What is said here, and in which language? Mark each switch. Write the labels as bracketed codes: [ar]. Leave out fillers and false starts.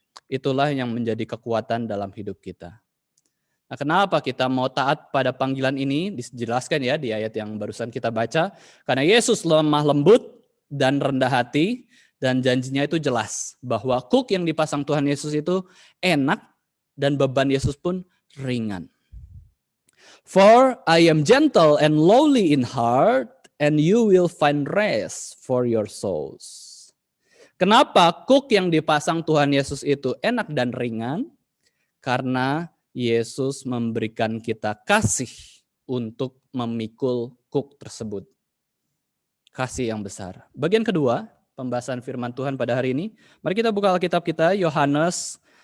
[id] Itulah yang menjadi kekuatan dalam hidup kita. Nah, kenapa kita mau taat pada panggilan ini? Dijelaskan ya di ayat yang barusan kita baca. Karena Yesus lemah lembut dan rendah hati, dan janjinya itu jelas bahwa kuk yang dipasang Tuhan Yesus itu enak dan beban Yesus pun ringan. [en] For I am gentle and lowly in heart, and you will find rest for your souls. [id] Kenapa kuk yang dipasang Tuhan Yesus itu enak dan ringan? Karena Yesus memberikan kita kasih untuk memikul kuk tersebut. Kasih yang besar. Bagian kedua, pembahasan firman Tuhan pada hari ini. Mari kita buka Alkitab kita, Yohanes